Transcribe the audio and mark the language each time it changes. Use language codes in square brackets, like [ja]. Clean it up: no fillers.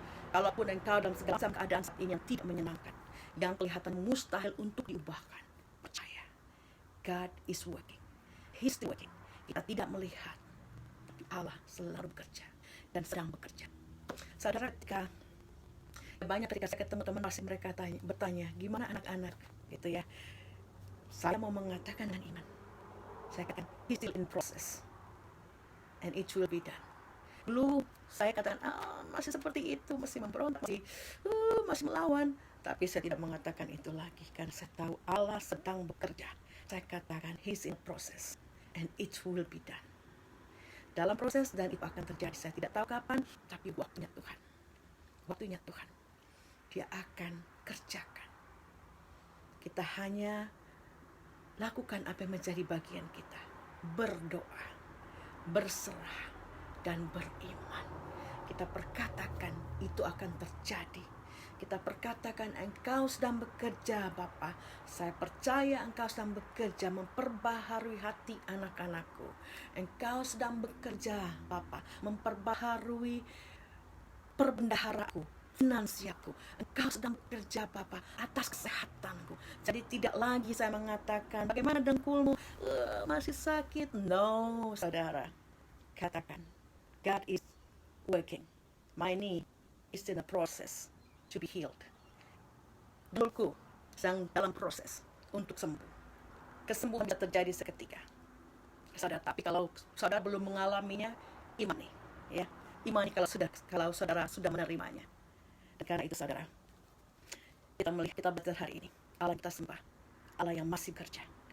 [id] Kalaupun engkau dalam segala macam keadaan saat ini yang tidak menyenangkan, yang kelihatan mustahil untuk diubahkan, percaya, [en] God is working. He's still working. [id] Kita tidak melihat, tapi Allah selalu bekerja dan sedang bekerja. Saudara, ketika saya ketemu teman masih mereka bertanya, gimana anak-anak, gitu ya. Saya mau mengatakan dengan iman. Saya katakan, [en] he's still in process, and it will be done. [id] Dulu saya katakan, masih seperti itu, masih memberontak, masih melawan. Tapi saya tidak mengatakan itu lagi, karena saya tahu Allah sedang bekerja. Saya katakan, [en] he's in process, and it will be done. [id] Dalam proses, dan itu akan terjadi. Saya tidak tahu kapan, tapi waktunya Tuhan. Waktunya Tuhan. Dia akan kerjakan. Kita hanya lakukan apa yang menjadi bagian kita. Berdoa, berserah, dan beriman. Kita perkatakan itu akan terjadi. Kita perkatakan, engkau sedang bekerja Bapa. Saya percaya engkau sedang bekerja memperbaharui hati anak-anakku. Engkau sedang bekerja Bapa memperbaharui perbendaharaanku, finansialku. Engkau sedang bekerja Bapa atas kesehatanku. Jadi tidak lagi saya mengatakan, bagaimana dengkulmu? Masih sakit. [en] No, [id] saudara. Katakan, [en] God is working. My knee is in the process to be healed. [id] Dengkulku sedang dalam proses untuk sembuh. Kesembuhan bisa terjadi seketika, saudara. Tapi kalau saudara belum mengalaminya, imani, ya. Imani kalau saudara sudah menerimanya. Dan karena itu, saudara, kita belajar hari ini, Allah kita sembah, Allah yang masih bekerja.